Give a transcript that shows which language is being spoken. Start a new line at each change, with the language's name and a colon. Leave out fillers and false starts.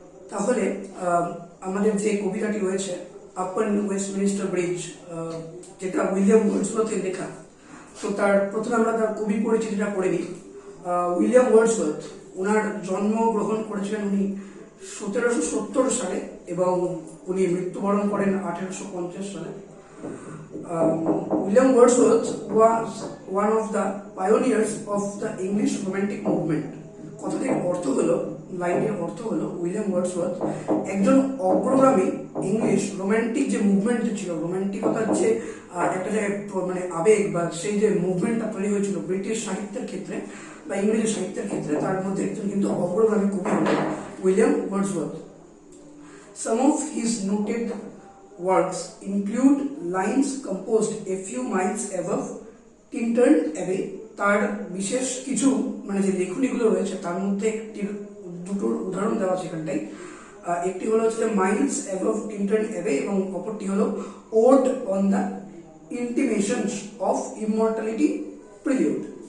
Bangla: তাহলে আমাদের যে কবিতাটি রয়েছে আপন ওয়েস্টমিনস্টার ব্রিজ, যেটা উইলিয়াম ওয়ার্ডসওয়ার্থের লেখা, তো তার প্রথমে আমরা তার কবি পরিচিতিটা পড়ে নিই। উইলিয়াম ওয়ার্ডসওয়ার্থ, ওনার জন্মগ্রহণ করেছিলেন উনি 1770 সালে এবং উনি মৃত্যুবরণ করেন 1850 সালে।
English: William Wordsworth was one of the pioneers of the English Romantic movement.
Bangla: কথাটির অর্থ হলো, লাইনের অর্থ হলো, উইলিয়াম ওয়ার্ডসওয়ার্থ একজন অগ্রগামী ইংলিশ রোমান্টিক যে মুভমেন্ট ছিল, রোমান্টিকতার যে একটা যে মানে আবেগ বা সেই যে মুভমেন্টটা তৈরি হয়েছিল ব্রিটিশ সাহিত্যের ক্ষেত্রে বা ইংরেজি সাহিত্যের ক্ষেত্রে, তার মধ্যে একজন কিন্তু অগ্রগামী কবি হলেন William Wordsworth.
English: Some of his noted works include lines composed a few miles above Tintern Abbey.
Bangla: তার বিশেষ কিছু মানে যে লেখনীগুলো রয়েছে তার মধ্যে দুটোর উদাহরণ দেওয়া আছে এখানটাই। একটি হলো হচ্ছে মাইলস অ্যাবভ টিন্টন অ্যাবে এবং অপরটি হলো ode on the ইন্টিমেশনস of immortality prelude.